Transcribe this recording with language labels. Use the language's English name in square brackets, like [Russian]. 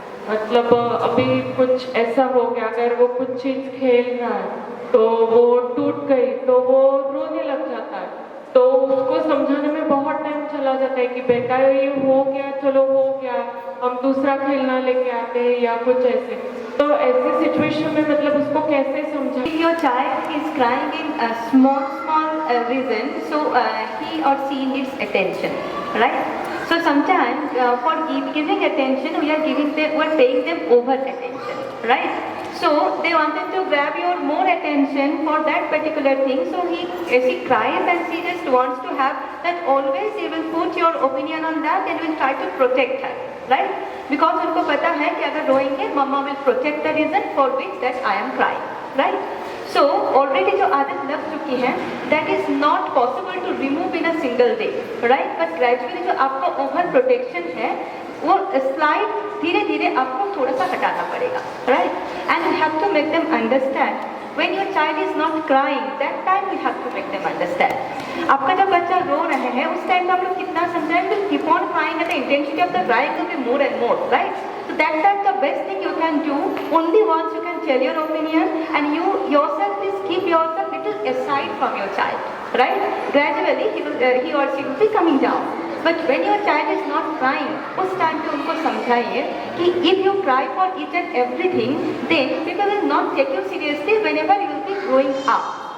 [Hindi] मतलब अभी कुछ ऐसा हो गया, अगर वो कुछ चीज़ खेल रहा है तो वो टूट गई तो वो रोने लग जाता है. तो उसको समझाने में बहुत टाइम चला जाता है कि बेटा ये हो गया, चलो हो गया, हम दूसरा खेलना लेके आते हैं या कुछ ऐसे. तो ऐसी सिचुएशन में मतलब उसको कैसे समझा. [English] If your child is crying in a small reason, so he or she needs attention, right? So sometimes for giving attention, we are paying them over attention, right? So they wanted to grab your more attention for that particular thing. So she cries and she just wants to have that always he will put your opinion on that and will try to protect her, right? Because [Hindi] उनको पता है कि अगर रोएंगे मम्मा [English] will protect the reason for which that I am crying, right? So already [Hindi] जो आदत लग चुकी है [English] that is not possible to remove in a single day, right? But gradually [Hindi] जो आपका [English] over protection [Hindi] है वो स्लाइड धीरे धीरे आपको थोड़ा सा हटाना पड़ेगा, right? [English] And you have to make them understand when your child is not crying that time you have to make them understand. [Hindi] आपका जब बच्चा रो रहे हैं उस टाइम पे आप लोग कितना समझाएं, [English] Will keep on crying and the intensity of the crying will be more and more, right? So that time the best thing you can do, only once you can tell your opinion and you yourself please keep yourself little aside from your child, right? Gradually he or she will be coming down. But when your child is not crying, [Hindi] उस time पे उनको समझाइए [English] कि if you cry for each and everything, then people will not take you seriously whenever you will be growing up.